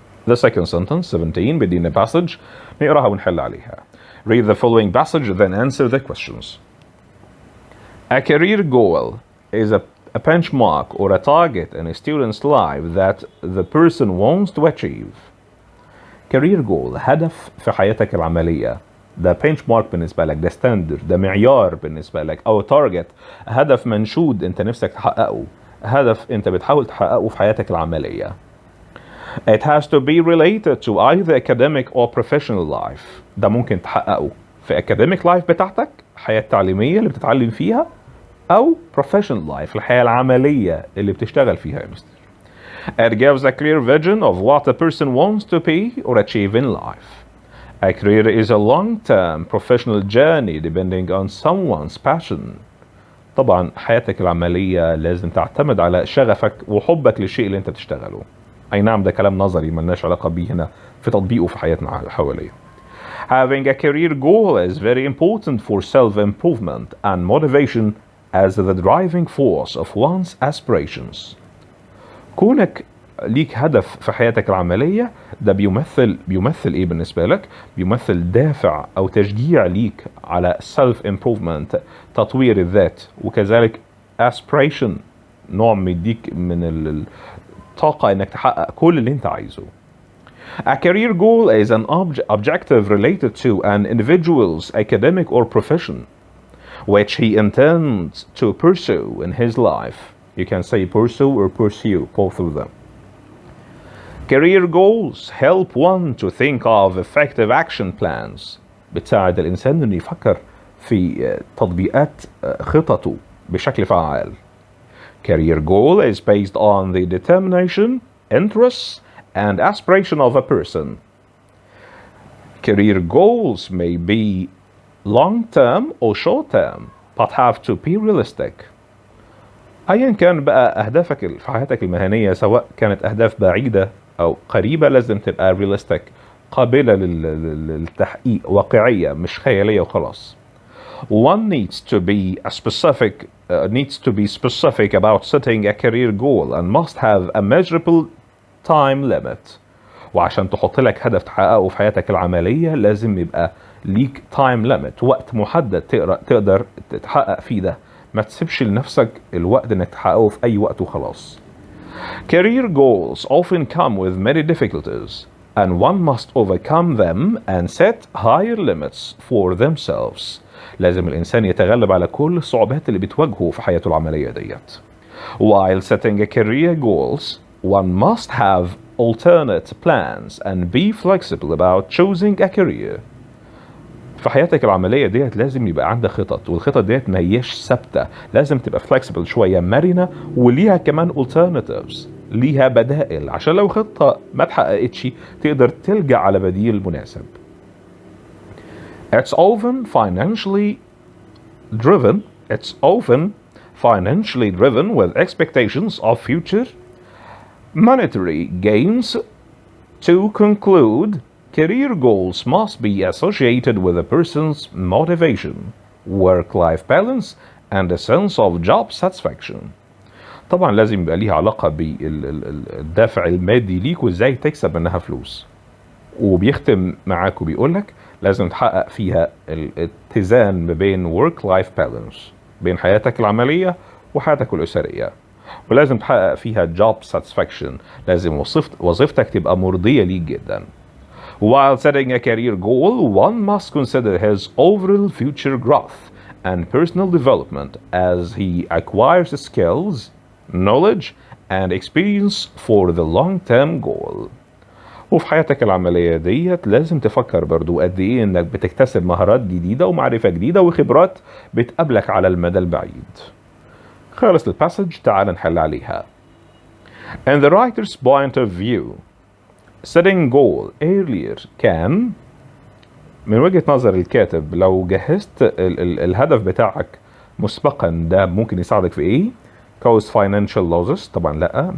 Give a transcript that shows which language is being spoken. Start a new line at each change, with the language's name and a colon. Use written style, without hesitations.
English: The second sentence 17
Arabic: بدينا
English: passage
Arabic: نقراها ونحل عليها.
English: Read the following passage then answer the questions. A career goal is a benchmark or a target in a student's life that the person wants to achieve.
Arabic: career goal هدف في حياتك العملية، ده benchmark بالنسبة لك، ده standard، ده معيار بالنسبة لك، أو target هدف منشود أنت نفسك تحققه، هدف أنت بتحاول تحققه في حياتك العملية.
English: It has to be related to either academic or professional life.
Arabic: ده ممكن تحققه في academic life بتاعتك، الحياة التعليمية اللي بتتعلم فيها، أو professional life الحياة العملية اللي بتشتغل فيها يا مستر.
English: It gives a clear vision of what a person wants to be or achieve in life. A career is a long-term professional journey depending on someone's passion.
Arabic: طبعا حياتك العملية لازم تعتمد على شغفك وحبك للشيء اللي انت بتشتغله. أي نعم ده كلام نظري ملناش علاقة بيه هنا في تطبيقه في حياتنا حواليه.
English: Having a career goal is very important for self-improvement and motivation as the driving force of one's aspirations.
Arabic: كونك ليك هدف في حياتك العملية ده بيمثل ايه بالنسبة لك؟ بيمثل دافع او تشجيع ليك على
English: self improvement
Arabic: تطوير الذات، وكذلك aspiration نوع مديك من الطاقة انك تحقق كل اللي انت عايزه.
English: A career goal is an objective related to an individual's academic or profession which he intends to pursue in his life. You can say pursue or pursue, both of them. Career goals help one to think of effective action plans.
Arabic: بتساعد الإنسان إنه يفكر في تطبيقات خططه بشكل فعال.
English: Career goal is based on the determination, interests, and aspiration of a person. Career goals may be long-term or short-term, but have to be realistic.
Arabic: أيا كان بقى أهدافك في حياتك المهنية، سواء كانت أهداف بعيدة أو قريبة، لازم تبقى realistic، قابلة للتحقيق، واقعية مش خيالية وخلاص.
English: One needs to be specific about setting a career goal and must have a measurable time limit.
Arabic: وعشان تحط لك هدف تحققه في حياتك العملية لازم يبقى ليك time limit، وقت محدد تقدر تحقق فيه ده. ما تسيبش لنفسك الوقت انك تحققه في اي وقت وخلاص.
English: Career goals often come with many difficulties. and one must overcome them and set higher limits for themselves.
Arabic: لازم الإنسان يتغلب على كل الصعوبات اللي بتواجهه في حياته العملية ديت.
English: While setting a career goals, one must have alternate plans and be flexible about choosing a career.
Arabic: في حياتك العملية ديت لازم يبقى عندك خطط، والخطط ديت ما هيش ثابتة، لازم تبقى flexible شوية، مرنة، وليها كمان alternatives، ليها بدائل، عشان لو خطة ما اتحققتش تقدر تلجأ على بديل مناسب.
English: It's often financially driven with expectations of future monetary gains. To conclude, career goals must be associated with a person's motivation, work-life balance, and a sense of job satisfaction.
Arabic: طبعا لازم يبقى ليها علاقة بالدافع المادي ليك وازاي تكسب منها فلوس. وبيختم معاك وبيقولك لازم تحقق فيها الاتزان ما بين
English: work-life balance،
Arabic: بين حياتك العملية وحياتك الأسرية، ولازم تحقق فيها
English: job satisfaction،
Arabic: لازم وظيفتك تبقى مرضية ليك جدا.
English: While setting a career goal, one must consider his overall future growth and personal development as he acquires skills, knowledge, and experience for the long-term goal.
Arabic: وفي حياتك العملية ديت لازم تفكر برضو قد ايه انك بتكتسب مهارات جديدة ومعرفة جديدة وخبرات بتقابلك على المدى البعيد. خلص الباسج، تعال نحل عليها.
English: In the writer's point of view, setting goal earlier can،
Arabic: من وجهة نظر الكاتب، لو جهزت الهدف بتاعك مسبقا ده ممكن يساعدك في ايه؟
English: cause financial losses،
Arabic: طبعا لا.